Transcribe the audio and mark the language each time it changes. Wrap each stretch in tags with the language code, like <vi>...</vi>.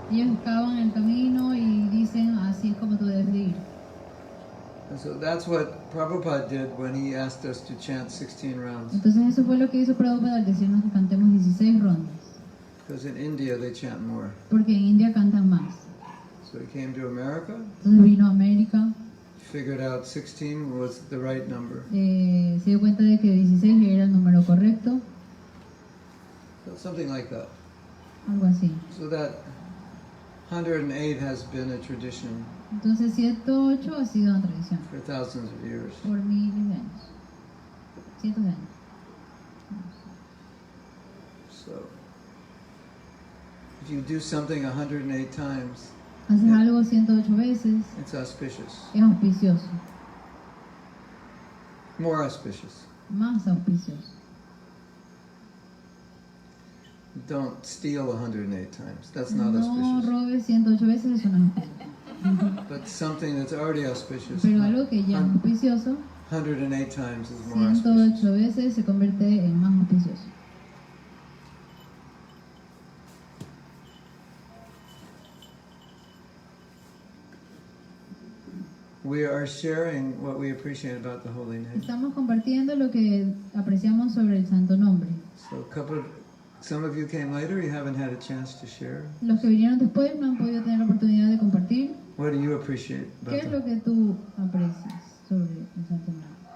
<es>Ellos excavan el camino y dicen, así es como tú debes de ir.</es> <en>And so that's what Prabhupada did when he asked us to chant 16 rounds.</en> <es>Entonces eso fue lo que hizo Prabhupada al decirnos que cantemos 16 rondas.</es> <en>Because in India they chant more.</en> <es>Porque en India cantan más.</es> <en>So he came to America,</en> <es>Entonces vino a América,</es> <en>figured out 16 was the right number.</en> <es>se dio cuenta de que 16 era el número correcto,</es> <en>So something like that.</en> <es>algo así.</es> <en>So that 108 has been a tradition</en> <es>Entonces 108 ha sido una tradición</es> <en>for thousands of years.</en> <es>por miles de años, cientos de años.</es> <en>So if you do something 108 times,</en> <es>Haces algo 108 veces,</es> <en>it's auspicious.</en> <es>es auspicioso,</es> <en>More auspicious.</en> <es>más auspicioso.</es> <en>Don't steal 108 times. That's not</en> <es>No</es> <en>auspicious.</en> <es>robes 108 veces, eso no es auspicioso.</es> <en>But something that's already auspicious,</en> <es>Pero algo que ya es auspicioso,</es> <en>108 times is more auspicious.</en> <es>108 veces se convierte en más auspicioso.</es> <en>We are sharing what we appreciate about the holy name.</en> <es>Estamos compartiendo lo que apreciamos sobre el santo nombre.</es> <en>So some of you came later, you haven't had a chance to share.</en> <es>Los que vinieron después no han podido tener la oportunidad de compartir.</es> <en>What do you appreciate</en> <es>¿Qué</es> <en>about</en> <es>es lo que tú aprecias sobre el santo nombre?</es>